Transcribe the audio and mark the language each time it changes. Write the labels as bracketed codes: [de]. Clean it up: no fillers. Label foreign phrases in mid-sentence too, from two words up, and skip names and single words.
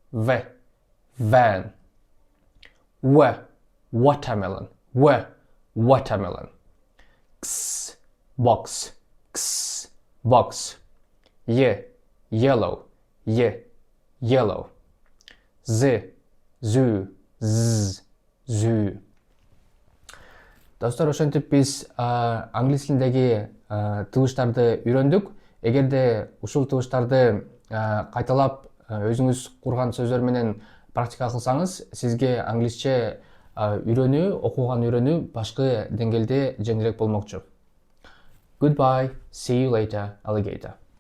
[en] Watermelon. X box. Yellow. Zoo. [ky] Достор, ошентип биз англис тилиндеги тыгыштарды үйрөндүк. Эгерде ушул тыгыштарды кайталап өзүңүз курган сөздөр менен практика кылсаңыз, сизге англисче окууган үйрөнүү башкы деңгээлде жеңилирээк болмокчу. [en] Goodbye. See you later, alligator.